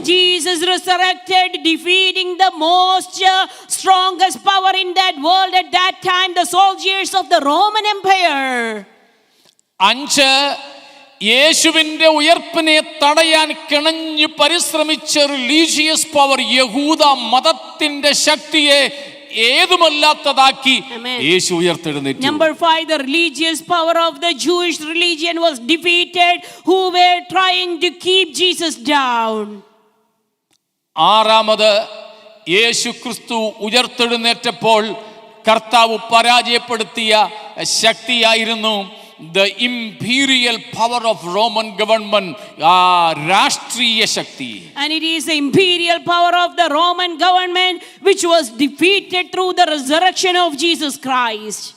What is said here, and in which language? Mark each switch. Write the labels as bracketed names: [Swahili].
[English] Jesus resurrected, defeating the most strongest power in that world at that time, the soldiers of the Roman Empire. [Malayalam] 5, യേശുവിന്റെ ഉയർപ്പിനെ തടയാൻ കിണഞ്ഞു പരിശ്രമിച്ച religious power, യഹൂദ മതത്തിന്റെ ശക്തിയെ ഏതുമല്ലാത്തതാക്കി യേശു ഉയർത്തെഴുന്നേറ്റു. [English] Number 5, the religious power of the Jewish religion was defeated, who were trying to keep Jesus down. [Malayalam] 6, യേശു ക്രിസ്തു ഉയർത്തെഴുന്നേറ്റപ്പോൾ കർത്താവ് പരാജയപ്പെടുത്തിയ ശക്തിയായിരുന്നു [English] the imperial power of Roman government, [Malayalam] രാഷ്ട്രീയ ശക്തി. [English] And it is the imperial power of the Roman government which was defeated through the resurrection of Jesus Christ.